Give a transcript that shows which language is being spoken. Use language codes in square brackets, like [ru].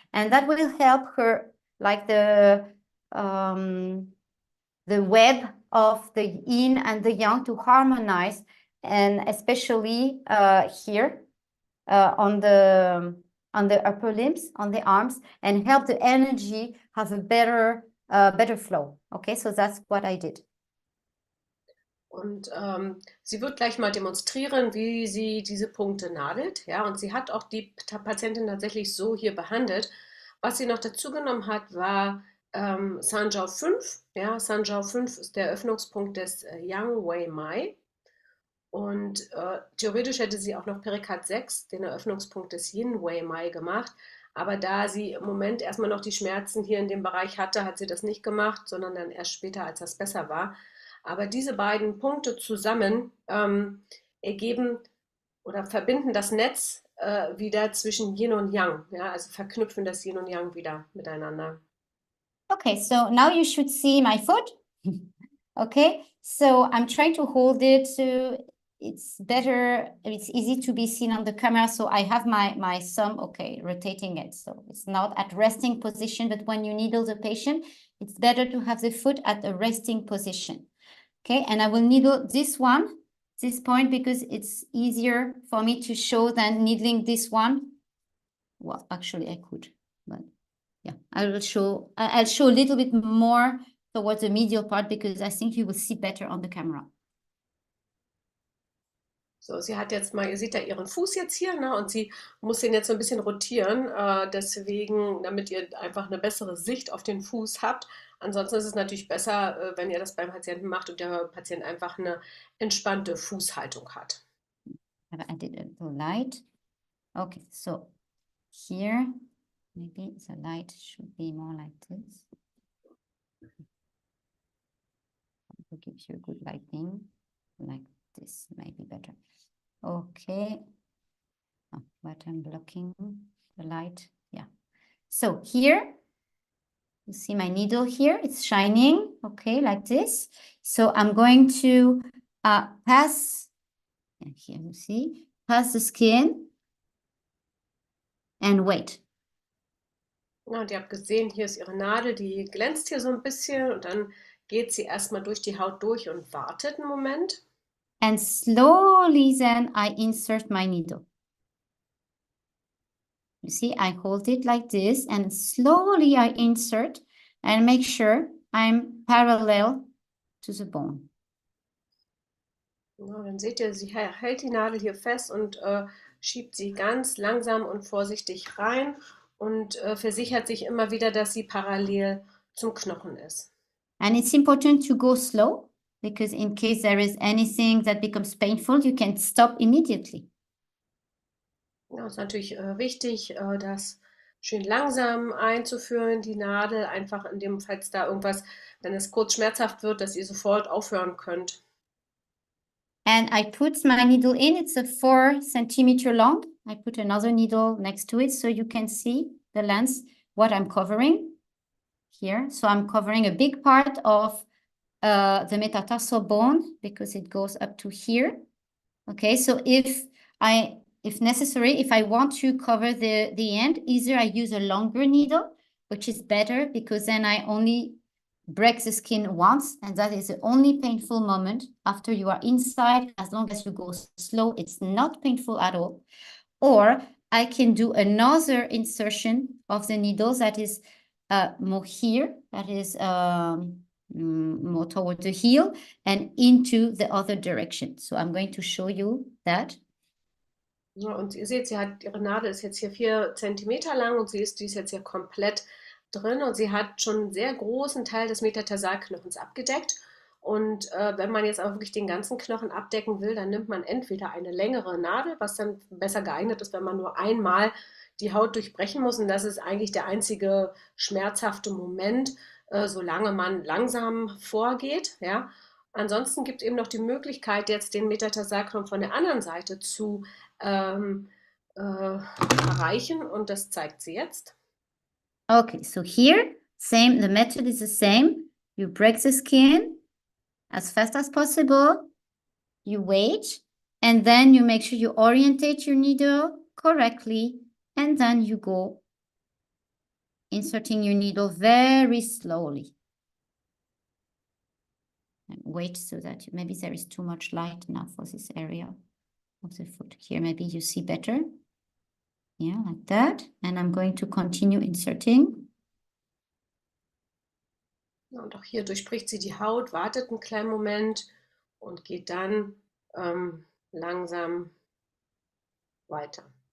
[en] And that will help her, like the web of the yin and the yang to harmonize and especially here on the upper limbs, on the arms, and help the energy have a better flow. Okay, so that's what I did. [de] Und sie wird gleich mal demonstrieren, wie sie diese Punkte nadelt. Ja, und sie hat auch die Patientin tatsächlich so hier behandelt. Was sie noch dazu genommen hat, war Sanjiao 5. Ja, Sanjiao 5 ist der Öffnungspunkt des Yang Wei Mai. Und theoretisch hätte sie auch noch Perikat 6, den Eröffnungspunkt des Yin Wei Mai, gemacht. Aber da sie im Moment erstmal noch die Schmerzen hier in dem Bereich hatte, hat sie das nicht gemacht, sondern dann erst später, als das besser war. Aber diese beiden Punkte zusammen ergeben oder verbinden das Netz wieder zwischen Yin und Yang. Ja, also verknüpfen das Yin und Yang wieder miteinander. [en] Okay, so now you should see my foot. Okay, so I'm trying to hold it so it's better, it's easy to be seen on the camera. So I have my thumb, okay, rotating it. So it's not at resting position, but when you needle the patient, it's better to have the foot at a resting position. Okay, and I will needle this point, because it's easier for me to show than needling this one. Well, actually I could, but yeah, I'll show a little bit more towards the medial part, because I think you will see better on the camera. [de] So, sie hat jetzt mal, ihr seht ja ihren Fuß jetzt hier, ne, und sie muss den jetzt so ein bisschen rotieren, deswegen, damit ihr einfach eine bessere Sicht auf den Fuß habt. Ansonsten ist es natürlich besser, wenn ihr das beim Patienten macht und der Patient einfach eine entspannte Fußhaltung hat. [en] Have added a little light. Okay, so here, maybe the light should be more like this. To give you a good lighting, like this might be better. Okay, oh, but I'm blocking the light. Yeah, so here you see my needle here, it's shining, okay, like this. So I'm going to pass, and here you see, pass the skin and wait. [de] Ja, und ihr habt gesehen, hier ist ihre Nadel, die glänzt hier so ein bisschen und dann geht sie erstmal durch die Haut durch und wartet einen Moment. [en] And slowly then I insert my needle. You see, I hold it like this and slowly I insert and make sure I'm parallel to the bone. [de] Ja, dann seht ihr, sie hält die Nadel hier fest und schiebt sie ganz langsam und vorsichtig rein und versichert sich immer wieder, dass sie parallel zum Knochen ist. [en] And it's important to go slow, because in case there is anything that becomes painful, you can stop immediately. [de] Ja, es ist natürlich wichtig, das schön langsam einzuführen, die Nadel, einfach in dem, falls da irgendwas, wenn es kurz schmerzhaft wird, dass ihr sofort aufhören könnt. [en] And I put my needle in, it's a 4 centimeter long. I put another needle next to it so you can see the length, what I'm covering here. So I'm covering a big part of the metatarsal bone, because it goes up to here. Okay, so if necessary, if I want to cover the end, either I use a longer needle, which is better, because then I only break the skin once, and that is the only painful moment after you are inside. As long as you go slow, it's not painful at all. Or I can do another insertion of the needle that is more here, that is more toward the heel and into the other direction. So I'm going to show you that. [de] Ja, und ihr seht, ihre Nadel ist jetzt hier 4 Zentimeter lang und die ist jetzt hier komplett drin und sie hat schon einen sehr großen Teil des Metatarsalknochens abgedeckt. Und wenn man jetzt aber wirklich den ganzen Knochen abdecken will, dann nimmt man entweder eine längere Nadel, was dann besser geeignet ist, wenn man nur einmal die Haut durchbrechen muss. Und das ist eigentlich der einzige schmerzhafte Moment, solange man langsam vorgeht. Ja. Ansonsten gibt es eben noch die Möglichkeit, jetzt den Metatarsalknochen von der anderen Seite zu erreichen. Und das zeigt sie jetzt. [en] Okay, so here, same, the method is the same. You break the skin as fast as possible. You wait, and then you make sure you orientate your needle correctly, and then you go inserting your needle very slowly. And wait so that maybe there is too much light now for this area of the foot. Here, maybe you see better. Yeah, like that. And I'm going to continue inserting. [de] Und auch hier durchbricht sie die Haut, wartet einen kleinen Moment und geht dann langsam weiter.